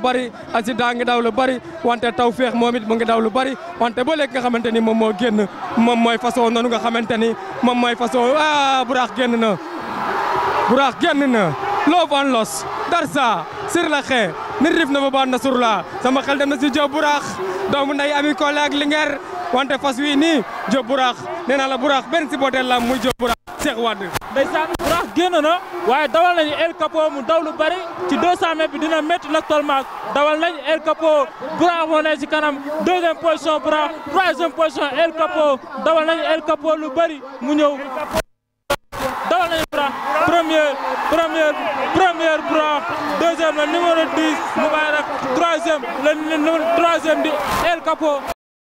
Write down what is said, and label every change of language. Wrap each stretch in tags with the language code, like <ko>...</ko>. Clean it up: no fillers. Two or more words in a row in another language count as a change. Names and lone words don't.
<wo>bari accident a ngi daw lu bari wante Tawfekh moom it mu ngi daw lu bari wante ba léegi nga xamante ni moom moo génn moom mooy façon noonu nga xamante ni moom mooy façon Buraax génn na Buraax génn na Love and Loss Darsa</wo> <fr>sur la</fr> <wo>xee nit rif na ba baan na</wo> <fr>sur la</fr> <wo>sama xel dem na si Diop Buraax doomu nday Ami Collé ak Linguère wante fas wi nii Diop Buraax nee naa la Buraax benn supporter la muy Diop Buraax Cheikh Wade ndeysaan Buraax génn na waaye dawal nañu El Capo mu daw lu bari ci 200 mètres bi dina métti nag tolmaak dawal nañu El Capo Buraax moo ne ci kanam</wo> <fr>2e position</fr> <wo>Buraax 3e position El Capo dawal nañu El Capo lu bari mu ñëw dawal nañu Buraax première Buraax 2e</wo> <fr>le numéro 10</fr> <wo>Moubarak 3e di El Capo</wo>